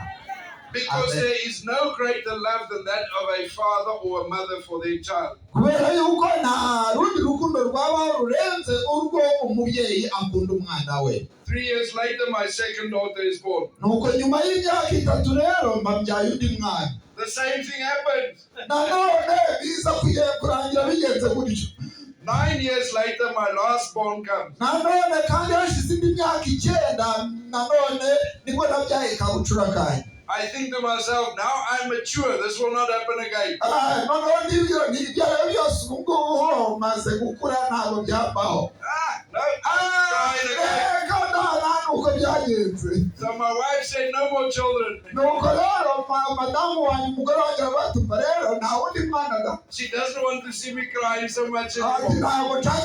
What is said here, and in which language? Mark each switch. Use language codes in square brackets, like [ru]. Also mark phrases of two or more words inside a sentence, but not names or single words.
[en] Because Amen. there is no greater love than that of a father or a mother for their child. [rw] Kubera yuko nta rundi rukundo rwabaho rurenze urwo umubyeyi akunda umwana we. [en] 3 years later, my second daughter is born. [rw] Nuko nyuma y'imyaka 3 rero mbabyaye undi mwana. [en] The same thing happened. [rw] Nanone biza kurangira bigenze gutyo. [en] 9 years later, my last born comes. [rw] Nanone kandi hashize indi myaka 9 nanone nibwo nabyaye kabucura kanjye. [en] I think to myself, now I'm mature. This will not happen again. No, I'm crying again. So my wife said, no more children. She doesn't want to see me crying so much anymore.